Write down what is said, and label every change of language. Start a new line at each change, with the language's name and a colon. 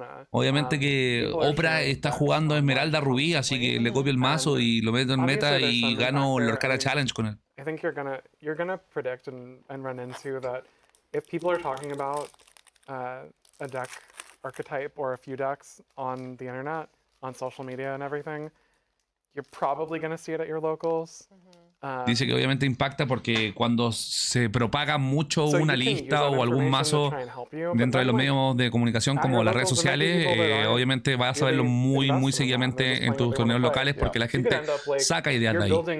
Spanish: Obviamente que Oprah está jugando Esmeralda Rubí, así que le copio el mazo y lo meto en meta y gano el Lorcana Challenge con él.
English: I think you're gonna predict and run into that if people are talking about a deck archetype or a few decks on the internet, on social media and everything, you're probably gonna see it at your locals.
Spanish: Dice que obviamente impacta porque cuando se propaga mucho una lista o algún mazo dentro de los medios de comunicación como las redes sociales, obviamente vas a verlo muy seguidamente en tus torneos locales porque la gente saca ideas de ahí.